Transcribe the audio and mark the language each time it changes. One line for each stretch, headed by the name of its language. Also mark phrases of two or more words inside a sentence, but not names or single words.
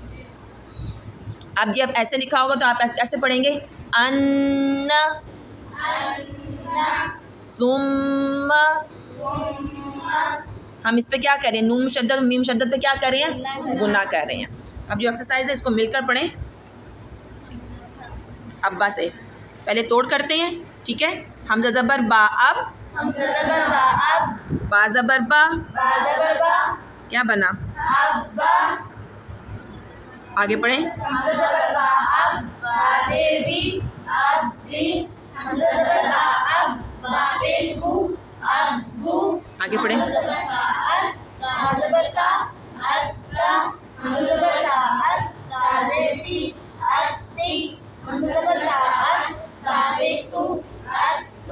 Urdu: اب جب ایسے لکھا ہوگا تو آپ ایسے پڑھیں گے، ان، ثم، ہم اس پہ کیا کر رہے ہیں؟ نون مشدد اور میم مشدد پہ کیا کر رہے ہیں؟ گننا کر رہے ہیں۔ اب جو ایکسرسائز ہے اس کو مل کر پڑھیں، ابا سے پہلے توڑ کرتے ہیں، ٹھیک ہے؟ حمزہ زبر با اب، حمزہ زبر با اب، با زبر با، با زبر با، کیا بنا؟ ابا، آگے پڑھیں، حمزہ زبر با اب، با زیر بی، اب بی، حمزہ زبر با اب، با پیش بو، اب بو، آگے پڑھیں، حمزہ زبر با اب، تا زبر کا، اب کا، حمزہ زبر کا اب، تا زیر تی، اب تی، حمزہ زبر کا اب، تا پیش تو، اب تو،